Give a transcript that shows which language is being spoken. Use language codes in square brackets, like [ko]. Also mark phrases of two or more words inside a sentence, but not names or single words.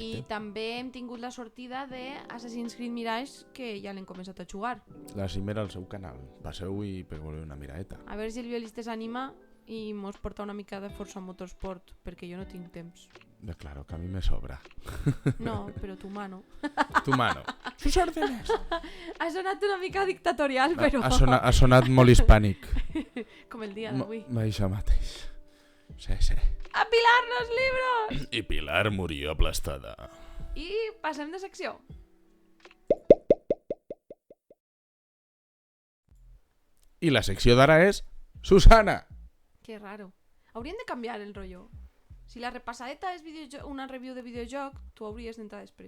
[ca] I també hem tingut la sortida de Assassin's Creed Mirage, que ja l'hem començat a jugar. La cimera al seu canal. Passeu i pegueu una miraeta. A veure si el violista s'anima i mos porta una mica de Forza Motorsport, perquè jo no tinc temps. [es] Claro, que a mi me sobra. [ca] No, però [es] tu mano. Tu mano. Sus órdenes. [ca] Ha sonat una mica dictatorial, però... Ha sonat molt hispànic. Com el dia d'avui. Això mateix. Sí. [es] ¡A Pilar los libros! I Pilar murió aplastada. [ca] I passem de secció. I la secció d'ara és Susana. [es] Que raro. [ca] Hauríem de canviar el rotllo. Si la repassadeta és una review de videojoc, tu hauries d'entrar després.